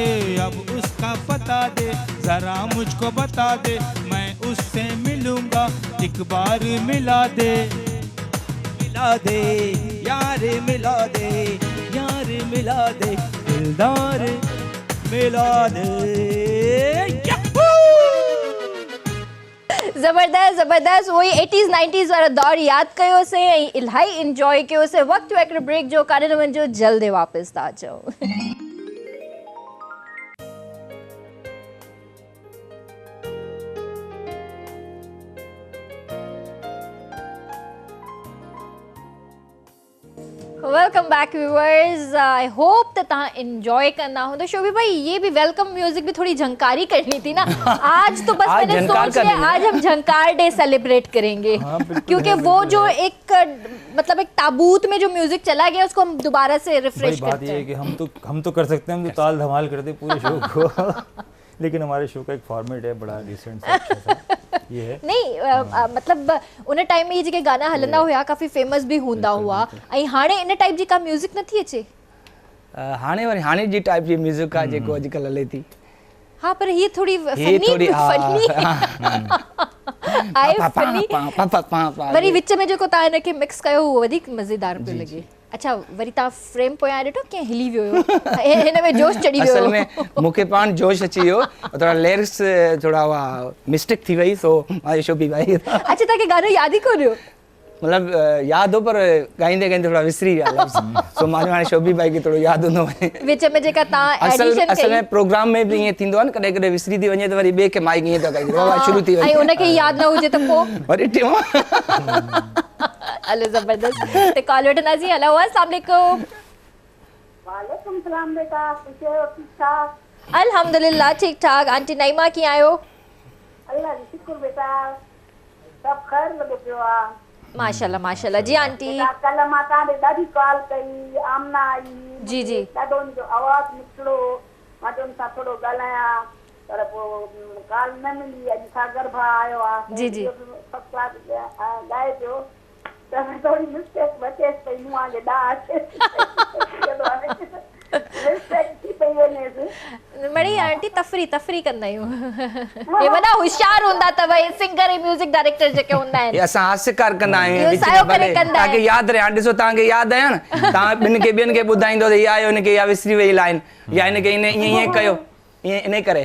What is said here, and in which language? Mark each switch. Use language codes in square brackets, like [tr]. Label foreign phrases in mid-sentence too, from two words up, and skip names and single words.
[hi] अब उसका पता दे, जरा मुझको बता दे, मैं उससे मिलूंगा, एक बार मिला दे, मिला दे, यार मिला दे, यार मिला दे, दिलदार मिला दे। ज़बरदस्त ज़बरदस्त। [sd] वही 80s 90s वारा दौर यादि कयोसीं ऐं इलाही इंजॉय कयोसीं। वक़्तु हिकिड़े ब्रेक जो, काॾे न वञिजो, जल्दी वापसि था अचो। [en] Welcome back viewers. I hope [sd] त तव्हां इंजॉय कंदा हूंदो। [hi] शोभी भाई, ये भी वेलकम म्यूजिक भी थोड़ी झंकारी करनी थी ना। आज तो बस मैंने सोच लिया आज हम झंकार डे सेलिब्रेट करेंगे। हाँ, क्योंकि वो जो एक मतलब एक ताबूत में जो म्यूजिक चला गया उसको हम दोबारा से रिफ्रेश करते हैं। बात ये है कि हम तो कर सकते हैं, हम तो ताल धमाल करते पूरे शो को लेकिन हमारे शो का एक फॉर्मेट है बड़ा डिसेंट सा, अच्छा सा ये है। नहीं मतलब उन टाइम में ये [sd] जेके गाना हलंदा हुआ काफ़ी फेमस भी हूंदा हुआ ऐं हाणे इन टाइप जी का म्यूज़िक नथी अचे। हाणे वरी हाणे जी टाइप जी म्यूज़िक आहे जेको अॼुकल्ह हले थी। [hi] हाँ पर ये थोड़ी [sd] फनी वरी विच में जेको तव्हां इनखे मिक्स कयो उहो वधीक मज़ेदार पियो लॻे। अच्छा वरी तव्हां फ्रेम पोयां ॾिठो कीअं हिली वियो हुयो, हिन में जोश चढ़ी वियो। असल में मूंखे पाण जोश अची वियो, थोड़ा लिरिक्स थोड़ा हुआ मिस्टेक थी वई, सो मां शोभी भाई। अच्छा तव्हांखे गानो यादि ई कोन हुयो? मतलब याद हो पर गाइंदे गाइंदे थोड़ा विसरी विया लफ़्ज़। सो मां हाणे शोभी भाई खे थोरो याद हूंदो वञे विच में जेका तव्हां एडिशन असल में प्रोग्राम में भी ईअं थींदो आहे न, कॾहिं कॾहिं विसरी थी वञे त वरी ॿिए खे माइक ईअं थो कजे बाबा शुरू थी वञे ऐं उनखे यादि न हुजे त पोइ वरी टियों हलो ज़बरदस्त ते कॉल वठंदासीं। [ar] हेलो السلام عليكم. وعليكم السلام [hi] बेटा, कैसे हो? ठीक ठाक? अल्हम्दुलिल्लाह ठीक ठाक। [sd] आंटी नईमा कीअं आहियो? अल्लाह जी शुक्र बेटा, सब खैर लॻो पियो आहे। माशाल्लाह माशाल्लाह। जी आंटी। बेटा कल्ह मां तव्हांखे ॾाढी कॉल कई, आमना आई, जी जी। ॾाढो उनजो आवाज़ निकिरो, मां चयो उन सां थोरो ॻाल्हायां, पर पोइ कॉल न मिली। अॼु सागर भाउ आयो आहे जी जी। ॻाए पियो त थोरी मिस्टेक बचेसि पई, मूं आगे ॾाढ मिस्टेक थी पई वञेसि। बड़ी आंटी तफ़री कंदा आहियूं। हे वॾा होशियार हूंदा अथव, सिंगर ऐं म्यूज़िक डायरेक्टर जेके हूंदा आहिनि। असां हास्यकार कंदा आहियूं इहो विच सायो में, करे भले कंदा तव्हांखे यादि रहे। हाणे ॾिसो तव्हांखे यादि आहियो न, तव्हां ॿियनि खे ॿुधाईंदो त इहा आयो हिनखे इहा विसरी वई लाइन, या हिनखे ईअं कयो, ईअं इन करे